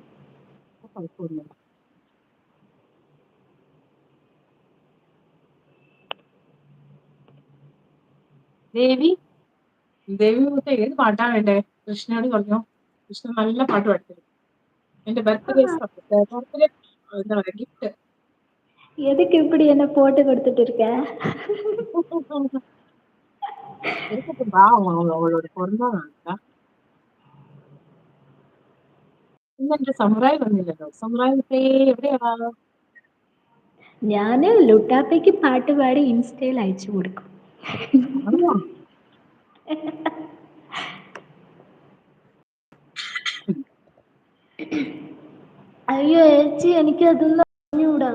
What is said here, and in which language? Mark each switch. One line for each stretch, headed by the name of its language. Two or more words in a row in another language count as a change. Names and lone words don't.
Malayalam: കുഴപ്പമൊന്നുമില്ല. ദേവി ദേവി മുത്ത ഏത് പാട്ടാ വേണ്ടേ? കൃഷ്ണയോട് പറഞ്ഞു. കൃഷ്ണ നല്ല പാട്ട് പാടിത്തരും. എന്റെ ബർത്ത്ഡേ എന്താ പറയാ ഗിഫ്റ്റ്.
Tamil: எதுக்கு இப்படி என்ன போட்டு கொடுத்துட்டு இருக்க? இருக்கட்டும் வா, அவளோட பிறந்தநாள்.
Malayalam: ഇന്ന് എന്റെ സമുറായി വന്നില്ലല്ലോ. സമുറായി എവിടെയാ? ഞാന് ലുട്ടാപ്പയ്ക്ക് പാട്ട് പാടി ഇൻസ്റ്റയിൽ അയച്ചു കൊടുക്കും. ആണോ? അയ്യോ ചേച്ചി, എനിക്ക് അതൊന്നും അറിഞ്ഞൂടാ.